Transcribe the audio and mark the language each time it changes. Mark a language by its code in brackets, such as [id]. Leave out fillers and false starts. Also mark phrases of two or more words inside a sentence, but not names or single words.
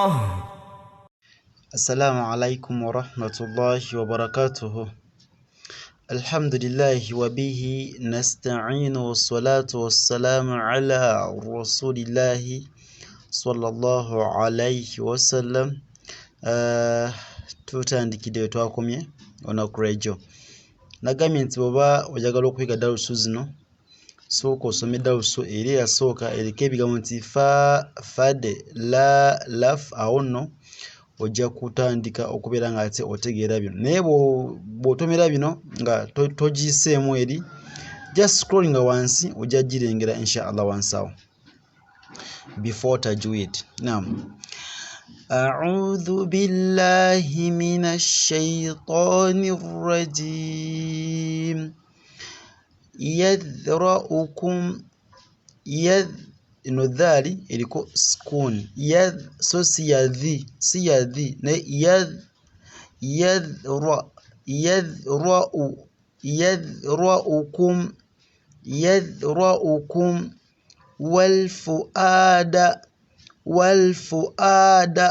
[ar] السلام عليكم ورحمة الله وبركاته. الحمد لله وبه نستعين والصلاة والسلام على رسول الله صلى الله عليه وسلم. [lg] tutandikidde twakomye olunaku lw'ejjo. Nagambye nti bw'oba oyagala okuyiga dalusu zino sooka osome dalusu eri eyasooka eriko ebigambo nti fa, fade, la, laf. Awo nno ojja kutandika okubeera nga ate otegeera bino, naye bw'otomera bino nga togiyiseemu eri, just scrollinga wansi ojja girengera inshallah wansi awo. [en] Before tajweed. [lg] Naam. [ar] أعوذ بالله من الشيطان الرجيم. [lg] يذرأكم ino dhali eriko sukun. So si yadhi ne [ar] يذرؤكم والفؤاد.